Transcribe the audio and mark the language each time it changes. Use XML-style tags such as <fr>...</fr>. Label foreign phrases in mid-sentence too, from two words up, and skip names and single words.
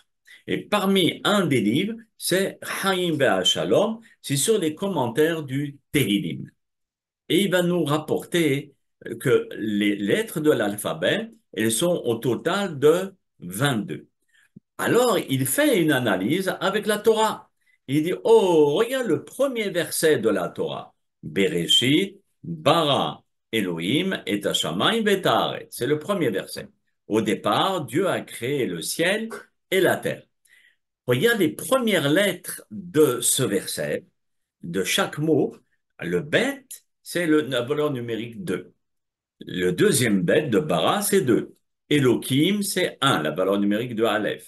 <fr>Et parmi un des livres, c'est Haïm Bea Shalom, c'est sur les commentaires du Tehillim. Et il va nous rapporter que les lettres de l'alphabet, elles sont au total de 22. Alors, il fait une analyse avec la Torah. Il dit, oh, regarde le premier verset de la Torah.</fr> <he>בראשית, ברא, אלוהים, את השמים ואת.</he> <fr>C'est le premier verset. Au départ, Dieu a créé le ciel et la terre. Regarde les premières lettres de ce verset, de chaque mot. Le bet, c'est la valeur numérique 2. Le deuxième bet de bara, c'est 2. Elohim, c'est 1, la valeur numérique de Aleph.</fr>